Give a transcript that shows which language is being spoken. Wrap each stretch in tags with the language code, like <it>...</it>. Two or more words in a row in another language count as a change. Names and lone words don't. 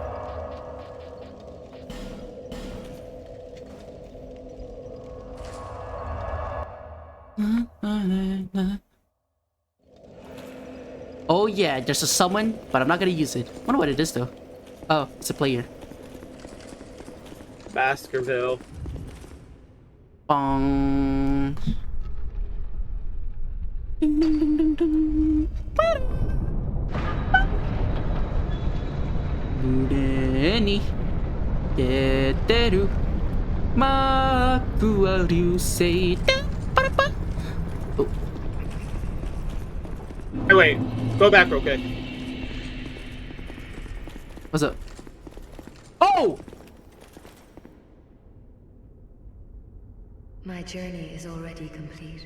<en>Oh yeah, there's a summon, but I'm not gonna use it. Wonder what it is though. Oh, it's a player. Baskerville. Bong. Ding, ding, ding, ding, ding. に出てる幕は流星でパラパ。 Oh, Hey, wait. Go back real quick. what's up? Oh! My journey is already complete.</en>